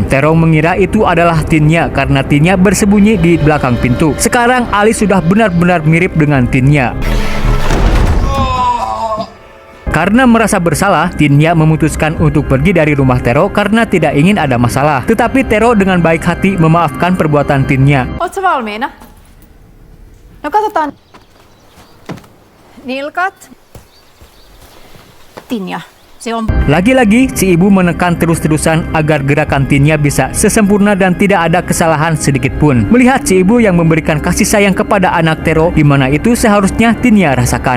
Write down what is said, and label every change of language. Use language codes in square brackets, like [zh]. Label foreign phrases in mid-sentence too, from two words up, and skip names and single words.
[id] Terong mengira itu adalah Tinya karena Tinya bersembunyi di belakang pintu. Sekarang Ali sudah benar-benar mirip dengan Tinya. Karena merasa bersalah, Tinya memutuskan untuk pergi dari rumah Tero karena tidak ingin ada masalah. Tetapi Tero dengan baik hati memaafkan perbuatan Tinya. [fi] Ootko valmiina? No katsotaan. Nilkat. Tinja. [id] Lagi-lagi si ibu menekan terus-terusan agar gerakan Tinya bisa sesempurna dan tidak ada kesalahan sedikit pun. Melihat si ibu yang memberikan kasih sayang kepada anak Tero, di mana itu seharusnya Tinya rasakan.